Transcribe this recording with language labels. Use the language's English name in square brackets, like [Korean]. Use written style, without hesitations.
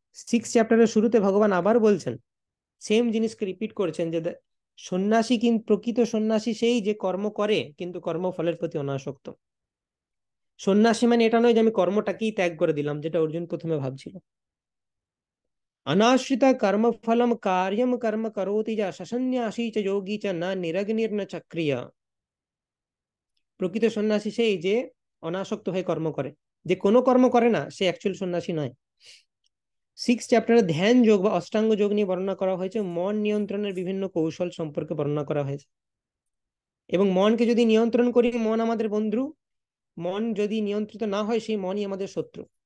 [Bangla] 6th চ্যাপ্টারের শুরুতে ভগবান আবার বলছেন, সেম জিনিসকে রিপিট করছেন, যে সন্ন্যাসী কিন্তু প্রকৃত সন্ন্যাসী সেই যে কর্ম করে কিন্তু কর্মফলের প্রতি অনাসক্ত। সন্ন্যাসী মানে এটা নয় যে আমি কর্মটাকেই ত্যাগ করে দিলাম, যেটা অর্জুন প্রথমে ভাবছিল। [Sanskrit] अनाश्रित कर्म फलम कार्यम कर्म करोति जा ससन्यासी च योगी च न निरग्निर्न चक्रिय। [Bangla] প্রকৃত সন্ন্যাসী সেই যে অনাসক্ত হয়ে কর্ম করে, যে কোনো কর্ম করে না সে অ্যাকচুয়াল সন্ন্যাসী নয়। 6th চ্যাপ্টারে ধ্যান যোগ বা অষ্টাঙ্গ যোগ নিয়ে বর্ণনা করা হয়েছে, মন নিয়ন্ত্রণের বিভিন্ন কৌশল সম্পর্কে বর্ণনা করা হয়েছে। এবং মনকে যদি নিয়ন্ত্রণ করি, মন আমাদের বন্ধু, মন যদি নিয়ন্ত্রিত না হয় সেই মনই আমাদের শত্রু।